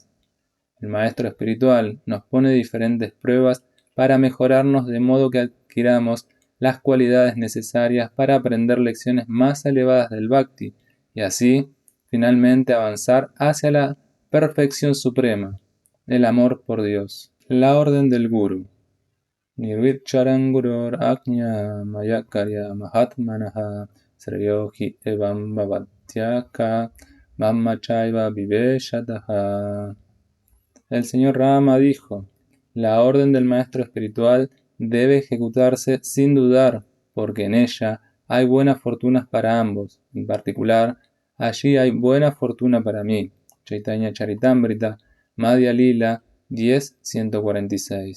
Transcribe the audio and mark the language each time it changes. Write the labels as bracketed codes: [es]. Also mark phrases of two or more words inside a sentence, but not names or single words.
[es] El maestro espiritual nos pone diferentes pruebas para mejorarnos de modo que adquiramos las cualidades necesarias para aprender lecciones más elevadas del Bhakti y así, finalmente, avanzar hacia la perfección suprema, el amor por Dios. La orden del Guru. [sa] Nirvicharan Gurur Ajna Mayakarya Mahatmanaha Srayohi Evam Bhavatyaka Mammachaiva Viveshataha. [es] El señor Rama dijo: La orden del maestro espiritual debe ejecutarse sin dudar, porque en ella hay buenas fortunas para ambos. En particular, allí hay buena fortuna para mí. Chaitanya Charitamrita, Madhya Lila 10.146.